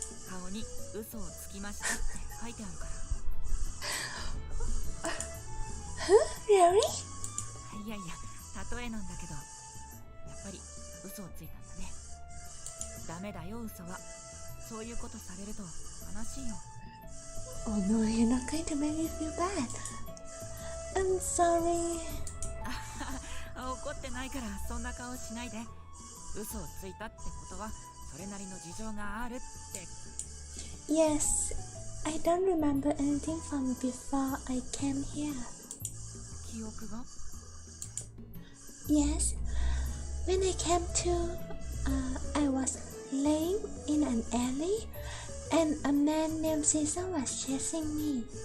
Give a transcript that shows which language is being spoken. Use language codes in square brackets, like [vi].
[ja] 顔に嘘をつきましたって書いてあるから。 [en] Huh? Really? [ja] いやいや、例えなんだけど、やっぱり嘘をついたんだね。ダメだよ、嘘は。そういうことされると悲しいよ。 [en] Oh no, you're not going to make me feel bad. I'm sorry. [ja] 怒ってないからそんな顔しないで。嘘をついたってことはそれなりの事情があるって。 [en] Yes, I don't remember anything from before I came here. [ja] 記憶が [en] Yes, when I came to, I was laying in an alley, and a man named Caesar was chasing me.